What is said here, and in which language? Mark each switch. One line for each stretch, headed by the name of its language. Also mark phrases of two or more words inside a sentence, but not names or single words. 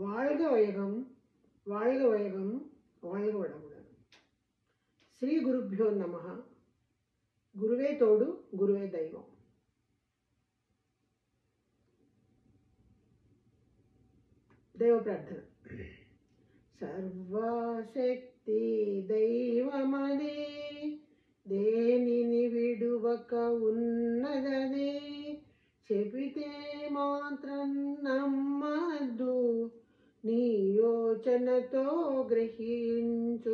Tamil: வாழ்க வையகம், வாழ்க வையகம், வாழ்க வளமுடன்.
Sanskrit: श्री गुरुभ्यो नमः.
Telugu: గురువే తోడు, గురువే దైవం. దైవ ప్రార్థన. సర్వశక్తి దైవమదే, దేనిని విడువక ఉన్నదదే, చెబితే మాత్రం నమ్మద్దు, నీ యోచనతో గ్రహించు.